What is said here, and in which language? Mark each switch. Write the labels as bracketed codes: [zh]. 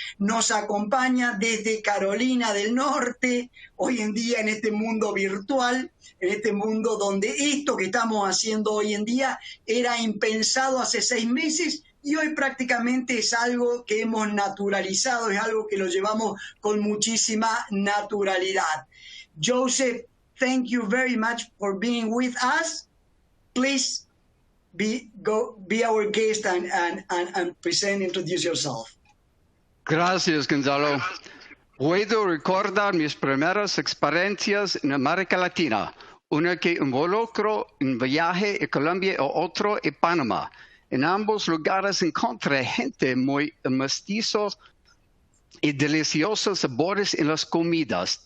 [es] Nos acompaña desde Carolina del Norte, hoy en día en este mundo virtual, en este mundo donde esto que estamos haciendo hoy en día era impensado hace 6 meses. Y hoy prácticamente es algo que hemos naturalizado, es algo que lo llevamos con muchísima naturalidad. [en] Joseph, thank you very much for being with us. Please be our guest and present, introduce yourself. [es] Gracias, Gonzalo. Puedo recordar mis primeras experiencias en América Latina, una que involucró un viaje a Colombia y otro en Panamá. En ambos lugares encontré gente muy mestizos y deliciosos sabores en las comidas.